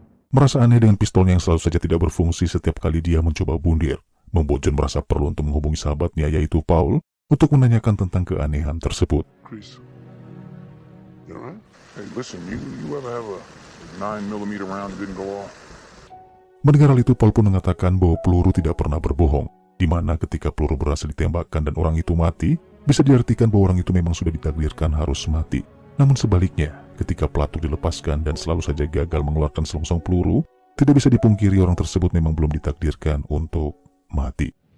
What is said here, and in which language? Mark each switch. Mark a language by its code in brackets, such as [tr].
[id] Merasa aneh dengan pistolnya yang selalu saja tidak berfungsi setiap kali dia mencoba bundir, membuat John merasa perlu untuk menghubungi sahabatnya yaitu Paul untuk menanyakan tentang keanehan tersebut. [en] Chris, you alright? Hey, listen, you ever have a 9mm round that didn't go off? [id] Mendengar hal itu, Paul pun mengatakan bahwa peluru tidak pernah berbohong, di mana ketika peluru berhasil ditembakkan dan orang itu mati, bisa diartikan bahwa orang itu memang sudah ditakdirkan harus mati. Namun sebaliknya, ketika pelatuk dilepaskan dan selalu saja gagal mengeluarkan selongsong peluru, tidak bisa dipungkiri orang tersebut memang belum ditakdirkan untuk mati.